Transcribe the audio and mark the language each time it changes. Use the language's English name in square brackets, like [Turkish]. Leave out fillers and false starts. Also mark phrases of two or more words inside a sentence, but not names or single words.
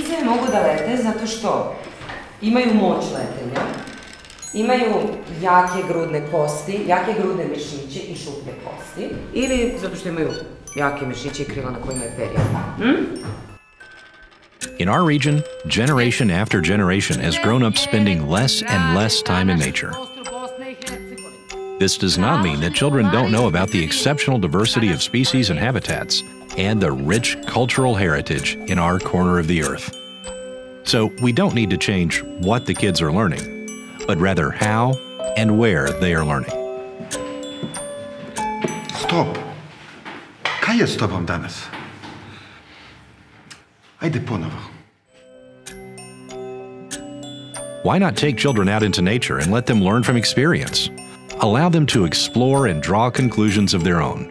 [Serbian] mogu da lete zato što imaju moć letenja, imaju jake grudne kosti, jake grudne mišiće i šuplje kosti, ili zato što imaju jake mišiće i krila na kojima je perje. [English] In our region, generation after generation has grown up spending less and less time in nature. This does not mean that children don't know about the exceptional diversity of species and habitats and the rich cultural heritage in our corner of the earth. So we don't need to change what the kids are learning, but rather how and where they are learning. [Croatian] Stop! Kaj je s tobom danas? Ajde ponovo. [English] Why not take children out into nature and let them learn from experience? Allow them to explore and draw conclusions of their own.